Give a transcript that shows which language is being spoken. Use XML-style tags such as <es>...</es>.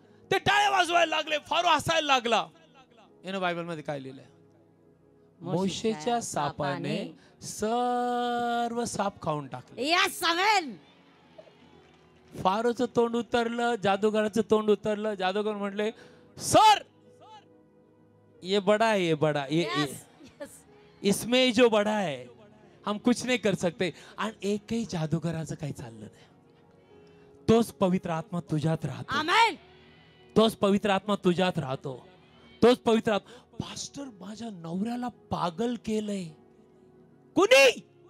<mr>ते टाळ्या वाजवायला लागले, फारो हसायला लागला. यानं बायबल मध्ये काय लिहिलंय? मोशेच्या सापाने सर्व साप खाऊन टाकले. Yes amen. फारोचं तोंड उतरलं, जादूगाराचं तोंड उतरलं. जादूगर म्हटले,</mr> <hi>सर ये बड़ा है, ये बड़ा, ये इसमें जो बड़ा है हम कुछ नहीं कर सकते.</hi> <mr>आणि एकही जादूगराचं काही चाललं नाही. तोच पवित्र आत्मा तुझ्यात राहतो. आमेन. तोच पवित्र आत्मा तुझ्यात राहतो. तोच पवित्र आत्मा. पास्टर माझ्या नवऱ्याला पागल केलंय. कुणी?</mr>